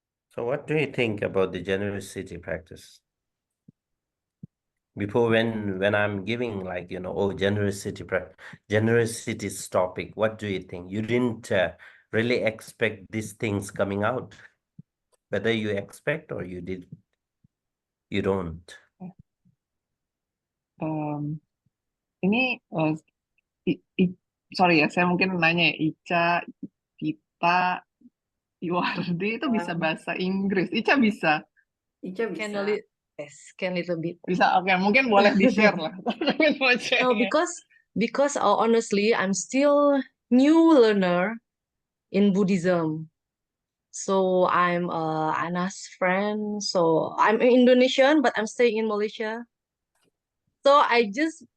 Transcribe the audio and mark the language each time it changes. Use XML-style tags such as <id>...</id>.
<en>So what do you think about the generosity practice? Before when I'm giving like, generosity topic, what do you think? You didn't really expect these things coming out. Whether you expect or you don't.</en> <id>Ini sorry ya, saya mungkin nanya ya, Ica, Kita, Iwardi itu bisa bahasa Inggris. Ica bisa? Ica bisa.</id> <en>Can little bit.</en> <id>Bisa, oke. Mungkin boleh di-share lah.</id> <en>No, because honestly, I'm still new learner in Buddhism. So I'm Anna's friend. So I'm Indonesian, but I'm staying in Malaysia. So I just</en>